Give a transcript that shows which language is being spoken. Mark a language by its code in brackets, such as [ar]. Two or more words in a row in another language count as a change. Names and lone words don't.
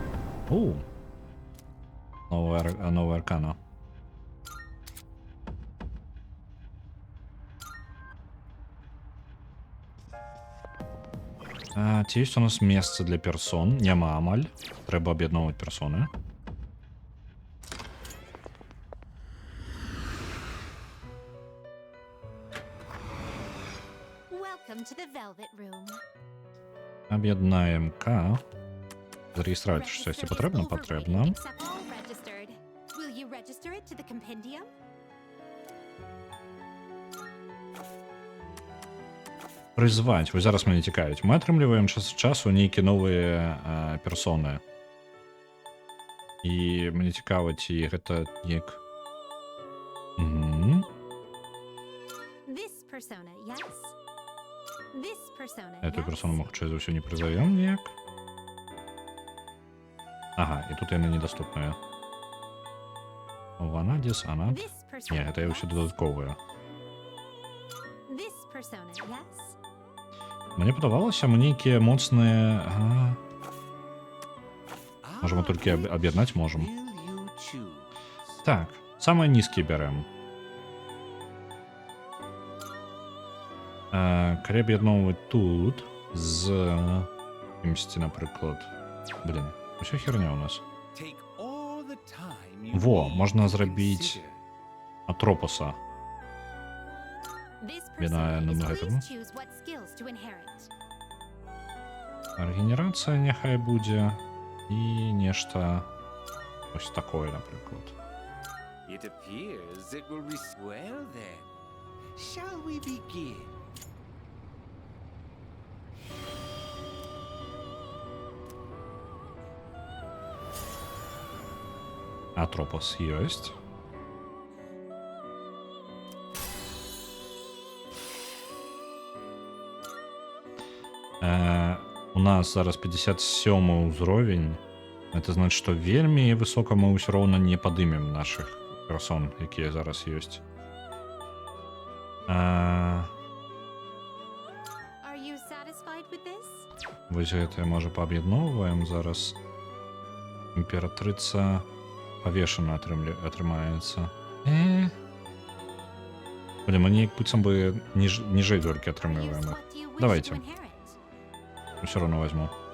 [be] Новая аркана. Ці ёсць у нас месца для персон? Няма амаль. Трэба аб'ядноўваць персоны. [en] Welcome to the Velvet Room. [be] Аб'яднаем К. Зарэгістраваць штосьці патрэбна? Патрэбна. [en] All registered. Will you register it to the compendium? [be] Прызваць. Вось зараз мяне цікавіць. Мы атрымліваем час ад часу нейкія новыя персоны. І мне цікава, ці гэта неяк... [en] This persona, yes? This persona, [be] Эту [en] yes? [be] персону мы хутчэй за ўсё не прызовём ніяк. Ага, і тут яны недаступныя. Ванадзіс, Анат. [en] This persona, [be] Не, гэта я ўсё дадатковыя. [en] This persona, yes? [be] Мне падавалася, мы нейкія моцныя... Можа, мы толькі аб'яднаць можам. Так, самыя нізкія бярэм. Калі аб'ядноўваць тут з кімсьці, напрыклад. Блін, усё херня ў нас. Во, можна зрабіць Атропоса. [en] This [be] Бінае [en] persona [be] на [en] is [be] гэтаму. [en] please choose what skills to inherit. [be] Рэгенерацыя няхай будзе. І нешта ось такое, напрыклад. [en] It appears it will well then. Shall we begin? [be] Атропос ёсць. У нас зараз 57 ўзровень. [ru] Это значит, [be] што вельмі высока мы ўсё роўна не падымем нашых персон, якія зараз ёсць. [en] Are you satisfied with this? [be] Вось гэта, можа, пааб'ядноўваем зараз. Імператрыца павешана атрымаецца. Блин, мы неяк быццам бы ніжэй толькі атрымліваем іх. Давайте. Усё роўно возьму.